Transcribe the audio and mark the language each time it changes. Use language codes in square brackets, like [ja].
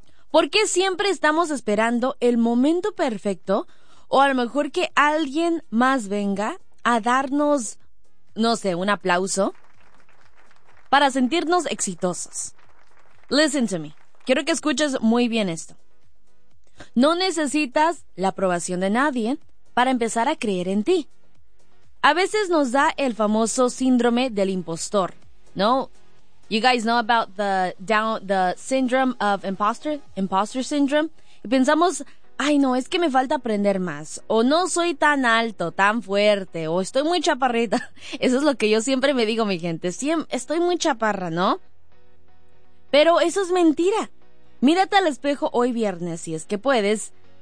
[es] ¿Por qué siempre estamos esperando el momento perfecto o a lo mejor que alguien más venga a darnos, no sé, un aplauso para sentirnos exitosos? Listen to me. Quiero que escuches muy bien esto. No necesitas la aprobación de nadie para empezar a creer en ti. A veces nos da el famoso síndrome del impostor, ¿no? [en] You guys know about the syndrome of imposter syndrome. [es] Y pensamos, ay no, es que me falta aprender más. O no soy tan alto, tan fuerte, o estoy muy chaparrita. Eso es lo que yo siempre me digo, mi gente. Estoy muy chaparra, ¿no? Pero eso es mentira. Mírate al espejo hoy viernes, si es que puedes.